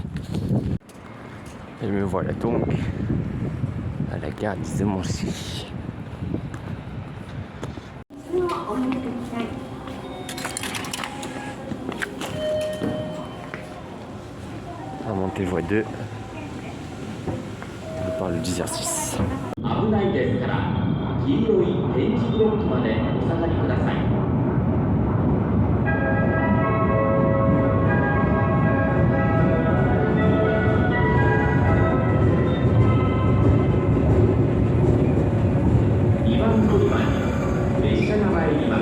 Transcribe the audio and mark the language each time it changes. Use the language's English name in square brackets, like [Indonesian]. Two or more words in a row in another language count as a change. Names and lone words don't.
[French] Et me voilà donc à la gare d'Izumoshi. À monter voie 2. Je parle de 10h06. [Japanese] 危ないですから黄色い点字ブロックまでお下がりください。2番乗り場に列車が参ります。